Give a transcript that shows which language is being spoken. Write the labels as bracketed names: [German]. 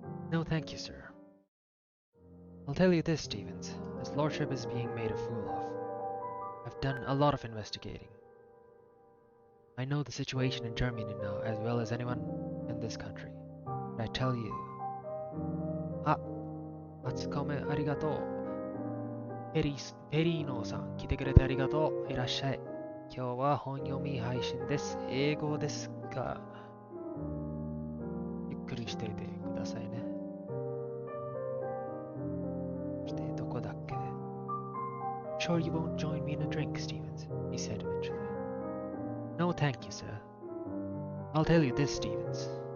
[English] No, thank you, sir. I'll tell you this, Stevens. His lordship is being made a fool of. I've done a lot of investigating. I know the situation in Germany now as well as anyone in this country. But I tell you... [Japanese] Ah, 初コメありがとう。ペリーノさん、来てくれてありがとう。いらっしゃい。今日は本読み配信です。英語ですが、ゆっくりしていてくださいね。どこだっけ? [English] Sure you won't join me in a drink, Stevens, he said eventually. No, thank you, sir. I'll tell you this, Stevens.